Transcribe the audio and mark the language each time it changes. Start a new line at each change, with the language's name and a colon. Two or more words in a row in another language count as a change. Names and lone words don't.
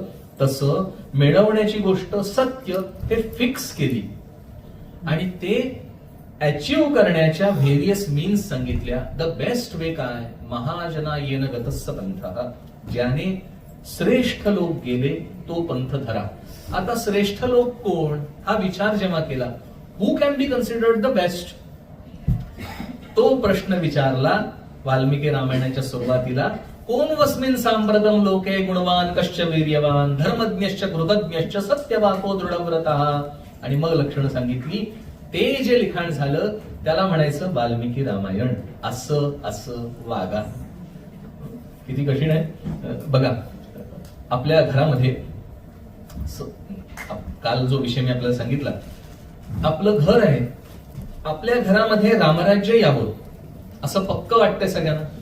Marathi: तसं मिळवण्याची गोष्ट सत्य हे फिक्स केली आणि ते अचीव्ह करण्याच्या
English: various means
Marathi: सांगितल्या.
English: the best way काय?
Sanskrit: महाजना येन गतस्स पंथ,
Marathi: ज्याने श्रेष्ठ लोक गेले तो पंथ धरा. आता श्रेष्ठ लोक कोण हा विचार जेव्हा केला,
English: who can be considered the best,
Marathi: तो प्रश्न विचारला वाल्मिकी रामायणाच्या सुरुवातीला
Sanskrit: कोण वस्मिन सांप्रतम लोके गुणवान कश्च वीर्यवान धर्मज्ञश्च कृतज्ञश्च सत्यवाको दृढव्रतः,
Marathi: आणि मग लक्षणं सांगितली. ते जे लिखाण झालं त्याला म्हणायचं वाल्मिकी रामायण. असं असं वागा. किती कठीण आहे बघा. आपल्या घरामध्ये काल जो विषय मी आपल्याला सांगितला, आपलं घर आहे, आपल्या घरामध्ये रामराज्य यावं असं पक्क वाटतंय सगळ्यांना?